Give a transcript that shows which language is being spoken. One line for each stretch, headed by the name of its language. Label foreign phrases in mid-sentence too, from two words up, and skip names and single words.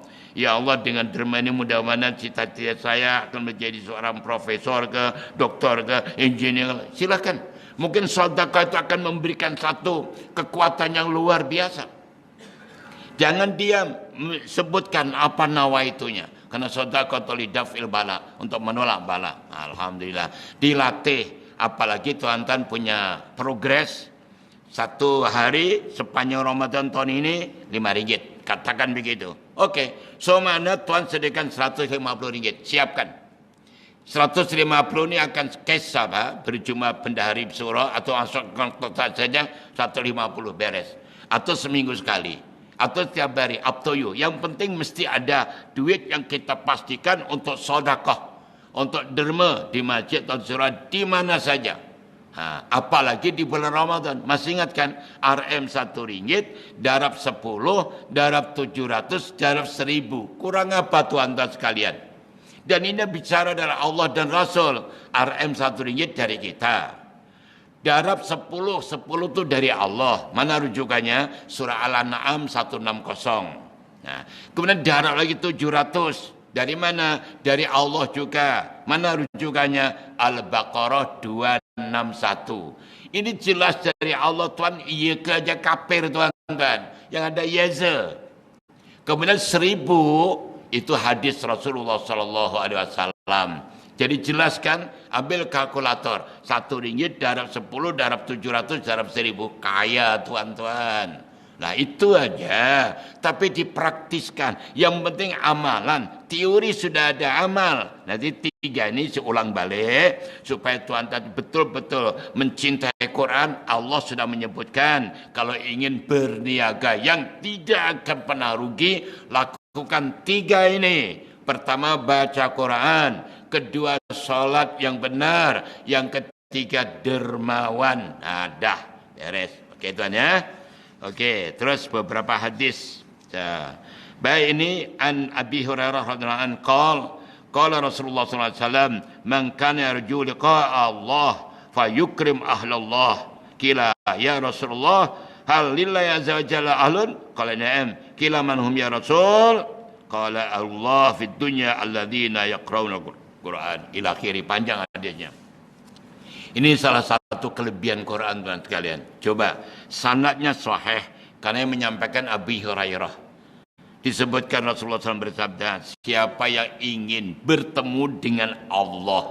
Malay: Ya Allah, dengan derma ini mudah-mudahan cita-cita saya akan menjadi seorang profesor ke, doktor ke, engineer. Silakan. Mungkin sedekah itu akan memberikan satu kekuatan yang luar biasa. Jangan diam, sebutkan apa nawaitunya. Karena sedekah
Arabic: لدفع البلاء,
Malay: untuk menolak bala. Alhamdulillah. Dilatih, apalagi tuan-tuan punya progres. Satu hari sepanjang Ramadan tahun ini RM5. Katakan begitu. Oke, so mana tuan sediakan RM150. Siapkan. 150 ini akan cash berjumlah bendahari surau atau masukkan kotak saja 150 beres. Atau seminggu sekali. Atau setiap hari,
English: up to you.
Malay: Yang penting mesti ada duit yang kita pastikan untuk sedekah. Untuk derma di masjid atau surau di mana saja. Apalagi di bulan Ramadan. Masih ingat kan? RM RM1, darab 10, darab 700, darab 1000. Kurang apa tuan-tuan sekalian? Dan ini bicara dari Allah dan Rasul. RM RM1 dari kita. Darab 10 itu dari Allah. Mana rujukannya? Surah Al-An'am 160. Nah, kemudian darab lagi 700. Dari mana? Dari Allah juga. Mana rujukannya? Al-Baqarah 261. Ini jelas dari Allah tuan. Iya ke aja kafir tuan-tuan. Yang ada yeza. Kemudian 1000 itu hadis Rasulullah
Arabic: صلى الله عليه وسلم.
Malay: Jadi jelaskan, ambil kalkulator. RM1 darab 10, darab 700, darab 1000. Kaya tuan-tuan. Nah itu aja. Tapi dipraktiskan. Yang penting amalan. Teori sudah ada amal. Nanti 3 ini seulang balik. Supaya tuan-tuan betul-betul mencintai Quran. Allah sudah menyebutkan. Kalau ingin berniaga yang tidak akan pernah rugi. Lakukan 3 ini. Pertama baca Quran. Kedua salat yang benar. Yang ketiga dermawan. Nah dah. Beres. Oke tuan ya. Okey, terus beberapa hadis. Baik, ini
Arabic: عن أبي هريرة رضي الله عنه قال رسول الله صلى الله عليه وسلم من كان يرجو لقاء الله فليكرم أهل الله." قيل يا رسول الله هل لله عز وجل أهل? قال نعم قيل من هم يا رسول? قال الله في الدنيا الذين يقرءون القرآن. إلى آخره,
Malay: panjang hadisnya. Ini salah satu kelebihan Quran tuan sekalian. Coba, sanadnya sahih karena yang menyampaikan Abi Hurairah. Disebutkan Rasulullah SAW bersabda, siapa yang ingin bertemu dengan Allah.